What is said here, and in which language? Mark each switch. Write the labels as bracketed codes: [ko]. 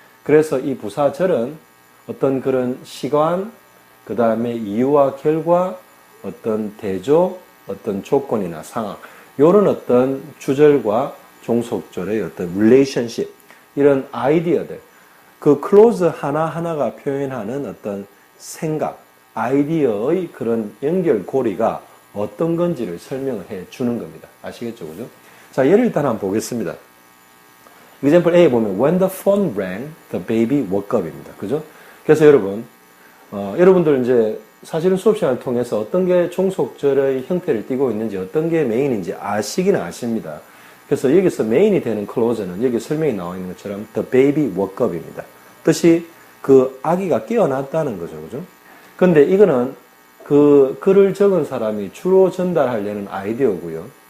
[ko] 그래서 이 부사절은 어떤 그런 시간, 그 다음에 이유와 결과, 어떤 대조, 어떤 조건이나 상황, 이런 어떤 주절과 종속절의 어떤 relationship, 이런 아이디어들, 그 클로즈 하나하나가 표현하는 어떤 생각, 아이디어의 그런 연결고리가 어떤 건지를 설명을 해 주는 겁니다. 아시겠죠? 그죠? 자, 예를 일단 한번 보겠습니다. [en] example A [ko] 보면 [en] when the phone rang, the baby woke up입니다. [ko] 그죠? 그래서 여러분들 이제 사실은 수업 시간을 통해서 어떤 게 종속절의 형태를 띠고 있는지 어떤 게 메인인지 아시기는 아십니다. 그래서 여기서 메인이 되는 클로즈는 여기 설명이 나와 있는 것처럼 [en] the baby woke up [ko] 입니다. 뜻이 그 아기가 깨어났다는 거죠. 그죠? 근데 이거는 그 글을 적은 사람이 주로 전달하려는 아이디어고요.